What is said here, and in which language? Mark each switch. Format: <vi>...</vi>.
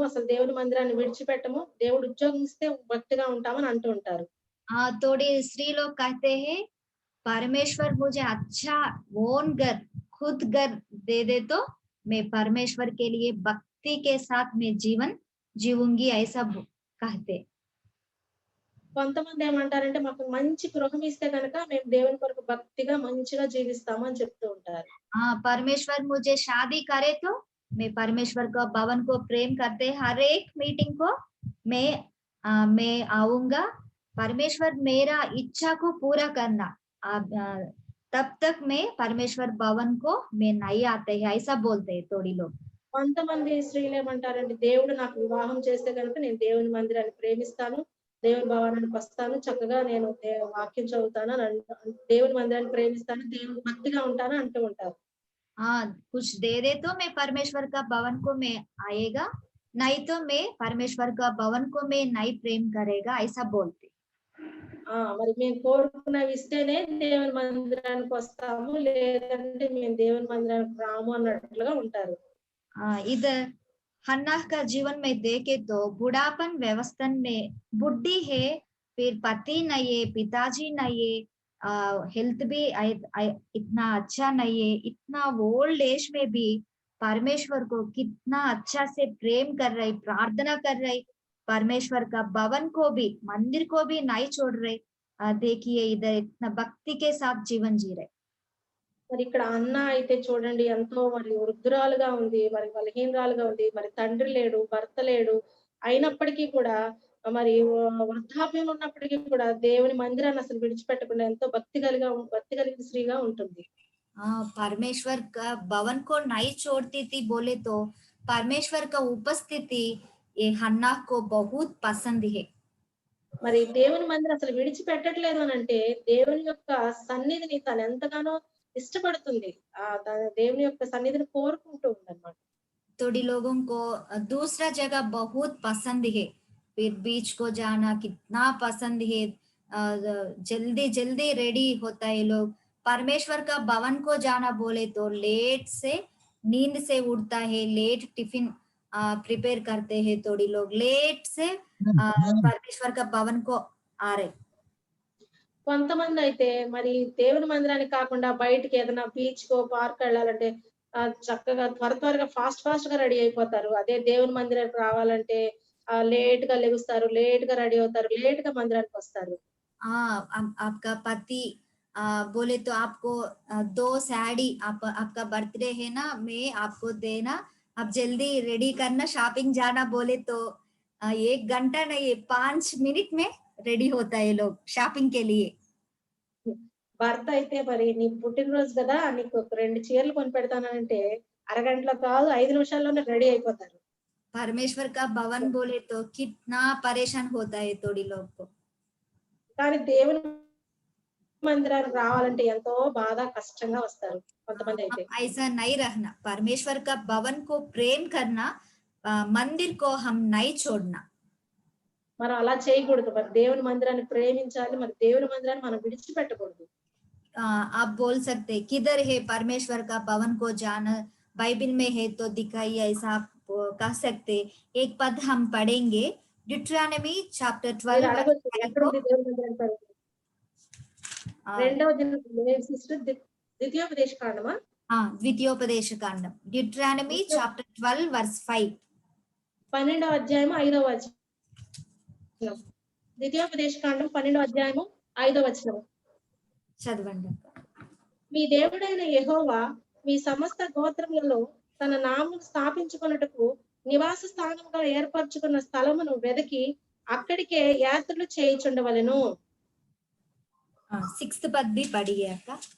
<te>అసలు దేవుని మందిరాన్ని విడిచిపెట్టము. దేవుడు ఉద్యోగం ఇస్తే భక్తిగా ఉంటామని అంటూ ఉంటారు.</te> <hi>थोड़ी स्त्री लोग कहते हैं, परमेश्वर मुझे अच्छा ओन घर, खुद घर दे दे तो मैं परमेश्वर के लिए भक्ति के साथ मैं जीवन जीऊंगी, ऐसा कहते।</hi> <te>కొంతమంది ఏమంటారంటే మాకు మంచి గృహం ఇస్తే గనక మేము దేవుని కొరకు భక్తిగా మంచిగా జీవిస్తాము అని చెప్తూ ఉంటారు.</te> <hi>परमेश्वर मुझे शादी करे तो मैं परमेश्वर का भवन को प्रेम करते, हर एक मीटिंग को मैं आऊंगा, परमेश्वर मेरा इच्छा को पूरा करना, तब तक मैं परमेश्वर भवन को मैं नहीं आते हैं, ऐसा बोलते हैं थोड़ी लोग।</hi> <te>కొంతమంది స్త్రీలు ఏమంటారంటే దేవుడు నాకు వివాహం చేస్తే గనుక నేను దేవుని మందిరాన్ని ప్రేమిస్తాను, దేవుని భవనానికి వస్తాను, చక్కగా నేను వాక్యం చదువుతాను, దేవుని మందిరాన్ని ప్రేమిస్తాను, దేవుని భక్తిగా ఉంటాను అంటూ ఉంటారు.</te> <hi>कुछ दे दे तो मैं परमेश्वर का भवन को मैं आएगा, नहीं तो मैं परमेश्वर का भवन को मैं नहीं प्रेम करेगा, ऐसा बोलते।</hi> <te>మరి మేము కోరుకున్నవి ఇస్తేనే దేవుని మందిరానికి వస్తాము, లేదంటే మేము దేవుని మందిరానికి రాము అన్నట్లుగా ఉంటారు.</te> <hi>इधर हन्ना का जीवन में देखे तो बुढ़ापन व्यवस्था में बुढ़ी है, फिर पति नहीं है, पिताजी नहीं है, हेल्थ भी इतना अच्छा नहीं है, इतना ओल्ड एज में भी परमेश्वर को कितना अच्छा से प्रेम कर रहे, प्रार्थना कर रहे, परमेश्वर का भवन को भी, मंदिर को भी नहीं छोड़ रहे। देखिए इधर इतना भक्ति के साथ जीवन जी रहे।</hi> <te>మరి ఇక్కడ అన్న అయితే చూడండి ఎంతో మరి వృద్ధురాలుగా ఉంది, మరి బలహీనరాలుగా ఉంది, మరి తండ్రి లేడు, భర్త లేడు, అయినప్పటికీ కూడా మరి వృద్ధాప్యంలో ఉన్నప్పటికీ కూడా దేవుని మందిరాన్ని అసలు విడిచిపెట్టకుండా ఎంతో భక్తి కలిగిన స్త్రీగా ఉంటుంది.</te> <hi>परमेश्वर का भवन को नहीं छोड़ती थी बोले तो परमेश्वर का उपस्थिति ये हन्ना को बहुत पसंद है।</hi> <te>మరి దేవుని మందిరం అసలు విడిచిపెట్టట్లేదు అని అంటే దేవుని యొక్క సన్నిధిని తను ఎంతగానో ఇష్టపడుతుంది. తన దేవుని యొక్క సన్నిధిని కోరుకుంటూ ఉందన్నమాట.</te> <hi>थोड़ी लोगों को दूसरा जगह बहुत पसंद है, फिर बीच को जाना कितना पसंद है, जल्दी जल्दी रेडी होता है लोग। परमेश्वर का भवन को जाना बोले तो लेट से नींद से उठता है, लेट टिफिन प्रिपेयर करते हैं, थोड़ी लोग लेट से परमेश्वर का भवन को आ रहे।</hi> <te>కొంతమంది అయితే మరి దేవుని మందిరానికి కాకుండా బయటికి ఏదైనా బీచ్ కో పార్క్ వెళ్ళాలంటే చక్కగా త్వరగా ఫాస్ట్ గా రెడీ అయిపోతారు. అదే దేవుని మందిరానికి రావాలంటే లేట్ గా లెగుస్తారు, లేట్ గా రెడీ అవుతారు, లేట్ గా మందిరానికి వస్తారు.</te> <hi>आपका पति बोले तो आपको 2 साड़ी, आपका बर्थडे है ना, मैं आपको देना, अब जल्दी रेडी करना, शॉपिंग जाना बोले तो 1 घंटा नहीं 5 मिनट में रेडी होता है ये लोग शॉपिंग के लिए।</hi> <te>భర్త అయితే మరి నీ పుట్టినరోజు కదా నీకు ఒక 2 చీరలు కొనిపెడతానంటే అరగంటలో కాదు 5 నిమిషాల్లోనే రెడీ అయిపోతారు.</te> <hi>परमेश्वर का भवन बोले तो कितना परेशान होता है थोड़ी लोग को।</hi> <te>కానీ దేవుని మందిరానికి రావాలంటే ఎంతో బాధ కష్టంగా వస్తారు కొంతమంది అయితే.</te> <hi>हम ऐसा नहीं रहना, परमेश्वर का भवन को प्रेम करना, मंदिर को हम नहीं छोड़ना।</hi> <te>మనం అలా చేయకూడదు. మరి దేవుని మందిరాన్ని ప్రేమించాలి. మరి దేవుని మందిరాన్ని మనం విడిచిపెట్టకూడదు.</te> <hi>आप बोल सकते किधर है परमेश्वर का भवन को जाना, बाइबल में है तो दिखाइए, ऐसा आप कह सकते। एक पद हम पढ़ेंगे ड्यूटरॉनमी चैप्टर</hi> <te>మీరు 12 అడగొచ్చు</te> <en>verse 5</en> <te>ఎక్కడుంది దేవుని మందిరం పరిధి? ఆ, రెండవ సిస్టర్ ద్వితీయోపదేశ కాండమా? ద్వితీయోపదేశ కాండం డ్యూటరానమీ చాప్టర్ 12 వర్స్ 5. 12వ అధ్యాయము 5వ వచనం. ద్వితీయోపదేశ కాండం 12వ అధ్యాయము 5వ వచనం. చదవండి. మీ దేవుడైన యెహోవా మీ సమస్త గోత్రములలో తన నామమును స్థాపించుకొనుటకు నివాస స్థానముగా ఏర్పరచుకున్న స్థలమును వెదకి అక్కడికే యాత్రలు చేయుచుండవలెను.</te> <hi>6th పద్ भी पढ़िए अक्का.</hi>